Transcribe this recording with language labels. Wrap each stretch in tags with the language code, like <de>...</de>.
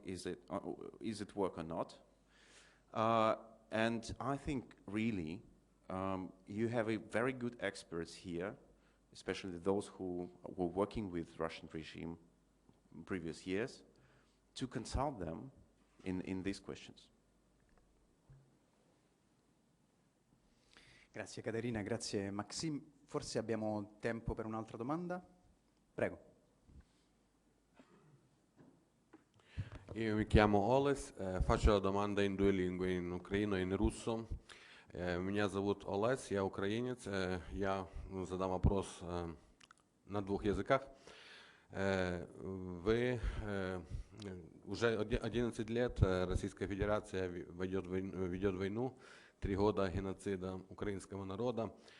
<en>Is it work or not? And I think really you have a very good experts here, especially those who were working with Russian regime previous years, to consult them in these questions.</en> <it>Grazie Caterina, grazie Maxim. Forse abbiamo tempo per un'altra domanda? Prego. Io mi chiamo Олесь, faccio la domanda in 2 lingue, in ucraino и in руссо.</it> <ru>Меня зовут Олесь, я украинец. Я задам вопрос на 2 языках. Вы уже 11 лет Российская Федерация ведет войну, 3 года геноцида украинского народа.</ru>